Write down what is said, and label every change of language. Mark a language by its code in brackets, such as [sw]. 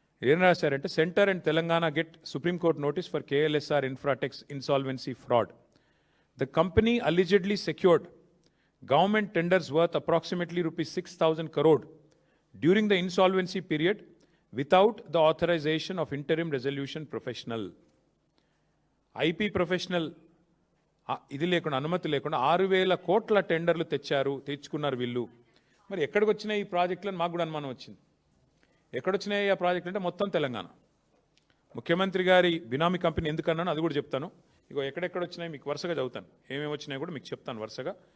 [te] ఏం రాశారంటే, [en] Centre and Telangana get Supreme Court notice for KLSR Infratech's insolvency fraud. The company allegedly secured government tenders worth approximately rupees 6,000 crore during the insolvency period without the authorization of interim resolution professional. [te] IP professional ఇది లేకుండా, అనుమతి లేకుండా 6,000 కోట్ల టెండర్లు తెచ్చుకున్నారు వీళ్ళు. మరి ఎక్కడికి వచ్చినాయి ఈ ప్రాజెక్టులను మాకు కూడా అనుమానం వచ్చింది. ఎక్కడొచ్చినాయి ఆ ప్రాజెక్టులు అంటే మొత్తం తెలంగాణ. ముఖ్యమంత్రి గారి బినామీ కంపెనీ ఎందుకన్నాను అది కూడా చెప్తాను. ఇగో ఎక్కడెక్కడ వచ్చినాయి మీకు వరుసగా చదువుతాను, ఏమేమి వచ్చినాయి కూడా మీకు చెప్తాను వరుసగా.